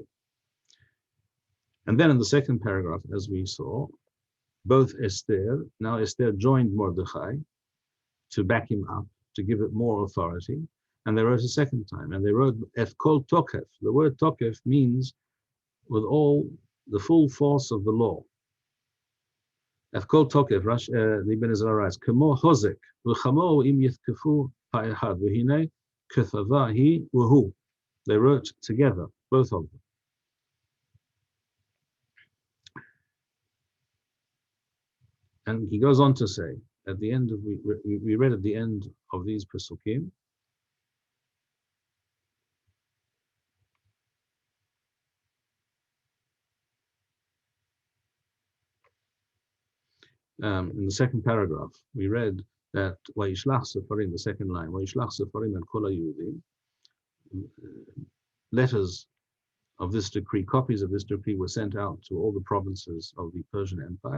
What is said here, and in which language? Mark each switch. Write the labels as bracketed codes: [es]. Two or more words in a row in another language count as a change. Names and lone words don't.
[en] And then in the second paragraph, as we saw, both now Esther joined Mordechai to back him up, to give it more authority, and they wrote a second time, and they wrote [he] את כל תוקף. [en] The word Tokef means with all the full force of the law. [he] את כל תוקף, [en] the Ibn Ezra writes, [he] כמו חוזק, וכמו אם יתקפו האחד, והנה כתבה היא והוא. [en] They wrote together, both of them. And he goes on to say, at the end of, we read at the end of these Pesukim, in the second paragraph, we read that [he] וישלח ספרים, [en] the second line, [he] וישלח ספרים [en] and [he] כל היהודים, [en] letters of this decree, copies of this decree were sent out to all the provinces of the Persian Empire.